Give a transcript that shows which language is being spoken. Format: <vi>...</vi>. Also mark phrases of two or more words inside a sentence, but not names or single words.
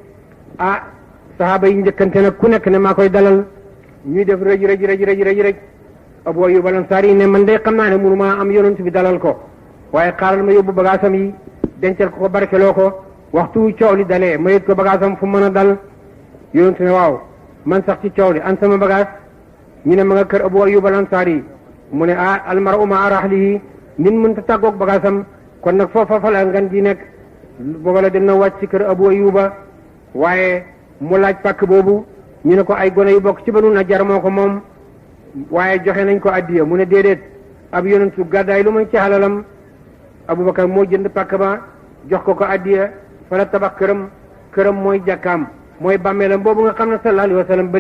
<wo>sahaaba yi njëkkante nag ku nekk ne maa koy dalal ñuy def rëj Abu Ayyub al-Ansari yi ne man de xam naa ne mënu maa am yonent bi dalal ko waaye xaaral ma yóbbu bagaasam yi dencal ko barkeloo ko waxtu coow li dalee ma yët ko bagaasam fu mën a dal yonent ne waaw man sax ci coow li an sama bagaas ñu ne ma nga kër Abu Ayyub al-Ansari yi mu ne</wo> <ar>المرء مع رحله</ar> <wo>nit mën ta tàggoog bagaasam kon nag foofa fa la ngan di nekk booba la dem na wàcc ci kër Abu Ayyuba waaye mu laaj pàkk boobu ñu ne ko ay gone yu bokk ci Banu Najjar moo ko moom waaye joxe nañ ko addiya mu ne déedéet ab yonentu gàddaay lu muy ci halalam Abubakar moo jënd pàkk ba jox ko addiya fa la tabax këram mooy jàkkaam mooy bàmmeelam boobu nga xam ne</wo> <ar>صلى الله عليه وسلم</ar> <wo>ba</wo>